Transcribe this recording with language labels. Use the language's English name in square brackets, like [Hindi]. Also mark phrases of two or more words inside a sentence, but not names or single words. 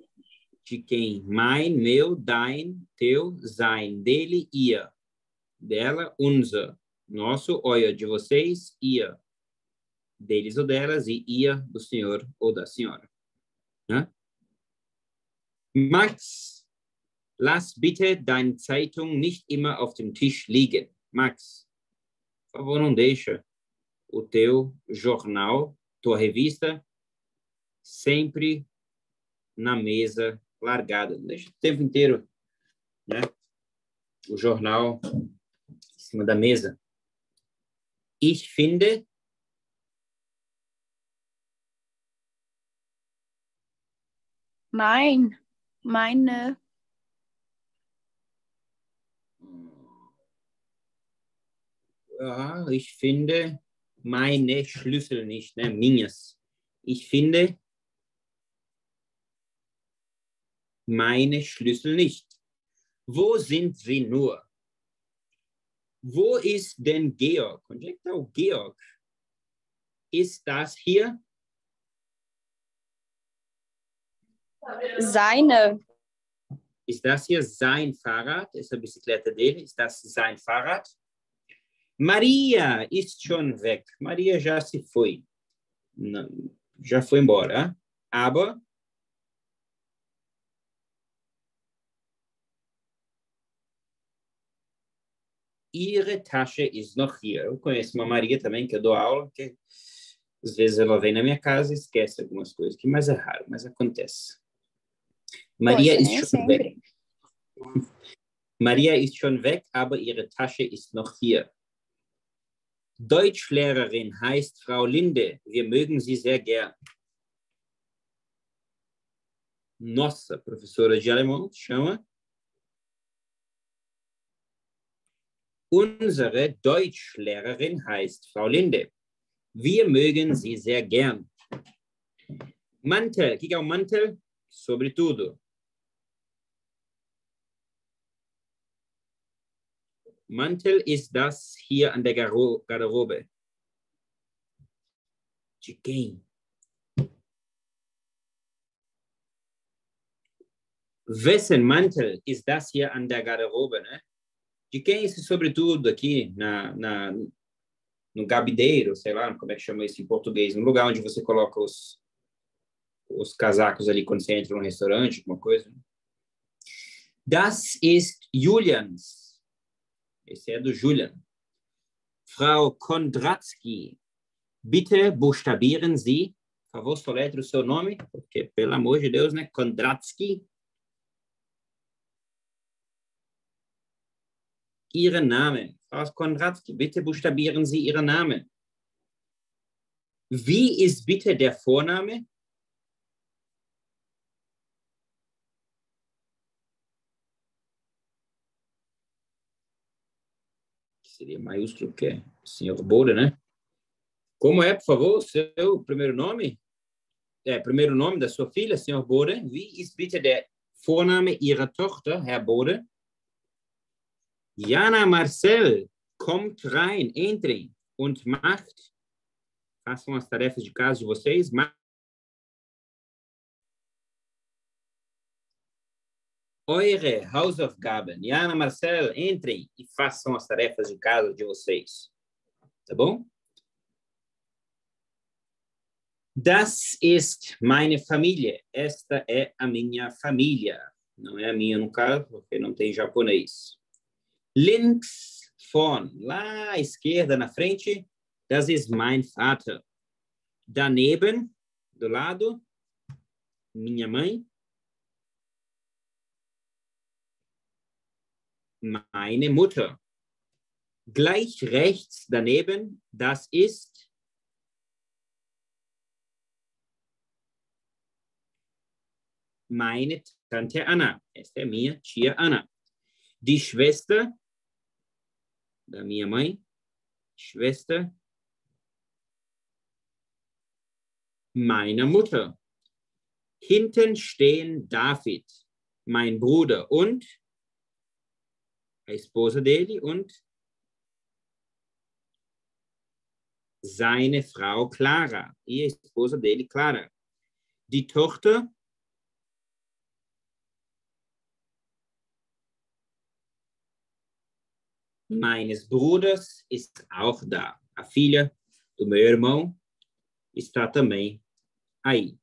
[Portuguese] De quem? [German] Mein, meu, dein, teu, sein, dele, ihr. [Portuguese] Dela, unser. Nosso, euer, de vocês, ihr. Deles ou delas, e ihr, do senhor ou da senhora. Né? [German] Max, lass bitte deine Zeitung nicht immer auf dem Tisch liegen. [Portuguese] Max, por favor, não deixa o teu jornal, tua revista, sempre na mesa largada. Deixa o tempo inteiro, né? O jornal em cima da mesa. [German] Ich finde, Meine. ich finde meine Schlüssel nicht, ne? [Portuguese] Minhas. [German] Ich finde meine Schlüssel nicht. Wo sind sie nur? Wo ist denn Georg? [Portuguese] Onde é que está o Georg? [German] Ist das hier? Seine. Ist das hier sein Fahrrad? [Portuguese] Essa bicicleta dele? [German] Ist das sein Fahrrad? Maria ist schon weg. [Portuguese] Maria já se foi. Não, já foi embora. [German] Aber ihre Tasche ist noch hier. [Portuguese] Eu conheço uma Maria também, que eu dou aula, que às vezes ela vem na minha casa e esquece algumas coisas, que mais é raro, mas acontece. [German] Maria [Portuguese] Poxa, [German] ist [Portuguese] nem [German] schon weg. [Portuguese] sempre. [German] Maria ist schon weg, aber ihre Tasche ist noch hier. Deutschlehrerin heißt Frau Linde. Wir mögen sie sehr gern. [Portuguese] Nossa professora de alemão chama [German] Unsere Deutschlehrerin heißt Frau Linde. Wir mögen sie sehr gern. Mantel. [Portuguese] O que é o mantel? Sobretudo. [German] Mantel ist das hier an der Garderobe. [Portuguese] De quem? [German] Wessen Mantel ist das hier an der Garderobe, [Portuguese] né? De quem esse sobretudo aqui no gabideiro, sei lá, como é que chama isso em português? No lugar onde você coloca os casacos ali quando você entra num restaurante, alguma coisa. [German] Das ist Julians. [Portuguese] Esse é do Julian. [German] Frau Kondratsky, bitte buchstabieren Sie, [Portuguese] por favor, soletre o seu nome, porque, pelo amor de Deus, né? [German] Kondratsky. Ihren Namen. Frau Kondratsky, bitte buchstabieren Sie Ihren Namen. Wie ist bitte der Vorname? [Portuguese] Seria maiúsculo que é Sr. Bode, né? Como é, por favor, o seu primeiro nome? Primeiro nome da sua filha, Sr. Bode. [German] Wie ist bitte der Vorname Ihrer Tochter, Herr Bode? [Portuguese] Jana Marcel, [German] kommt rein, [Portuguese] entrem und façam as tarefas de casa de vocês. [German] Eure Hausaufgaben. [Portuguese] Jana Marcel, entrem e façam as tarefas de casa de vocês. Tá bom? [German] Das ist meine Familie. [Portuguese] Esta é a minha família. Não é a minha, no caso, porque não tem japonês. [German] Links vorn, [Portuguese] lá à esquerda, na frente, [German] das ist mein Vater. Daneben, [Portuguese] do lado, minha mãe. [German] Meine Mutter. Gleich rechts daneben, das ist meine Tante Anna. [Portuguese] Esta é minha tia Ana. [German] Die Schwester [Portuguese] da minha mãe. [German] Schwester meiner Mutter. Hinten stehen David, mein Bruder und [Portuguese] a esposa dele [German] und seine Frau Clara. [Portuguese] E a esposa dele, Clara. [German] Die Tochter meines Bruders ist auch da. [Portuguese] A filha do meu irmão está também aí.